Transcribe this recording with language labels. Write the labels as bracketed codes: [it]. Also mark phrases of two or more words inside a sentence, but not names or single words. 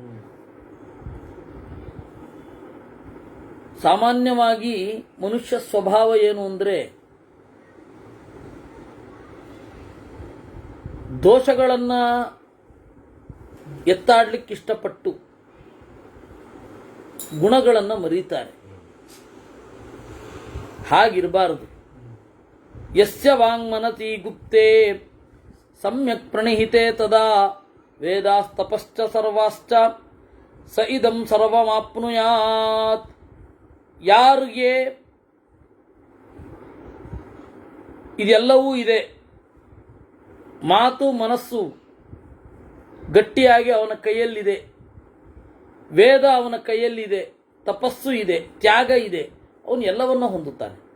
[kn] ಸಾಮಾನ್ಯವಾಗಿ ಮನುಷ್ಯ ಸ್ವಭಾವ ಏನು ಅಂದರೆ ದೋಷಗಳನ್ನು ಎತ್ತಾಡ್ಲಿಕ್ಕೆ ಇಷ್ಟಪಟ್ಟು ಗುಣಗಳನ್ನು ಮರೀತಾರೆ. ಹಾಗಿರಬಾರದು. [sa] ಯಸ್ಯ ವಾಂಗ್ಮನತಿ ಗುಪ್ತೆ ಸಮ್ಯಕ್ ಪ್ರಣಿಹಿತೆ ತದಾ ವೇದಾಸ್ತಪಶ್ಚ ಸರ್ವಾಶ್ಚ ಸ ಇದಂ ಸರ್ವಮಾಪ್ನುಯಾತ್. [kn] ಯಾರಿಗೆ ಇದೆಲ್ಲವೂ ಇದೆ, ಮಾತು ಮನಸ್ಸು ಗಟ್ಟಿಯಾಗಿ ಅವನ ಕೈಯಲ್ಲಿದೆ, ವೇದ ಅವನ ಕೈಯಲ್ಲಿದೆ, ತಪಸ್ಸು ಇದೆ, ತ್ಯಾಗ ಇದೆ, ಅವನು ಎಲ್ಲವನ್ನೂ ಹೊಂದುತ್ತಾನೆ.